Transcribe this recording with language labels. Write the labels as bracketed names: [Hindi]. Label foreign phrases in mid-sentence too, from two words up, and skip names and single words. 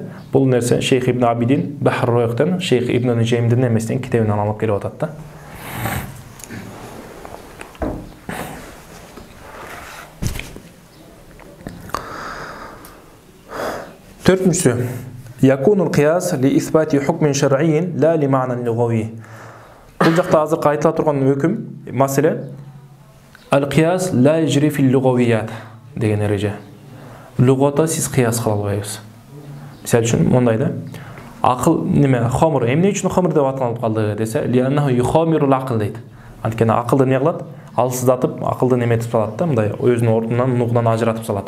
[Kyrgyz] Бул нерсе Шейх Ибн Абидин Бахр Ройхтан, Шейх Ибн Нужеймдин немесинен китебинен алып келип атат да. [Arabic] Төртүнчүсү, يكون القياس لإثبات حكم شرعي لا لمعنى لغوي. [Kyrgyz] Бул жакта азыркы айтыла турган өкүм, маселе [Arabic] القياس لا يجري في اللغويات [Kyrgyz] деген эреже. Лугата сиз кыяс кыла албайсыз. Мисалы үчүн мындай да. Акыл неме, хамыр, эмне үчүн хамыр деп аталып калды десе, [Arabic] لأنه يخامر العقل [Kyrgyz] дейт. Анткени акылды эмне кылат? Алсыздатып, акылды неметип салат да, мындай өзүнүн ордунан, нугунан ажыратып салат.